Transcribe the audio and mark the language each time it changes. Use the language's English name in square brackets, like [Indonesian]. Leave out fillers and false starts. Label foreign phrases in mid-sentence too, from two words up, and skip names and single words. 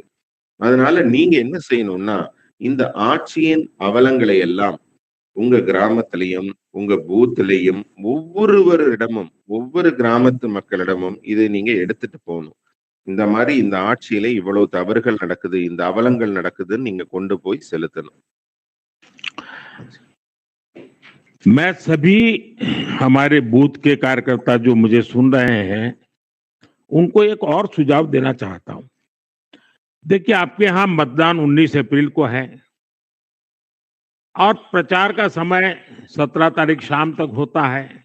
[Tamil] அதனால நீங்க என்ன செய்யணும்னா, இந்த ஆட்சியின் அவலங்களை எல்லாம் உங்க கிராமத்திலையும் உங்க பூத்திலையும் ஒவ்வொருவரிடமும் ஒவ்வொரு கிராமத்து மக்களிடமும் இதை நீங்க எடுத்துட்டு போகணும். இந்த மாதிரி இந்த ஆட்சியில இவ்வளவு தவறுகள் நடக்குது, இந்த அவலங்கள் நடக்குதுன்னு நீங்க கொண்டு போய் செலுத்தணும். [Hindi] मैं सभी हमारे बूथ के कार्यकर्ता जो मुझे सुन रहे हैं, उनको एक और सुझाव देना चाहता हूं। देखिए, आपके यहाँ मतदान 19 अप्रैल को है और प्रचार का समय 17 तारीख शाम तक होता है।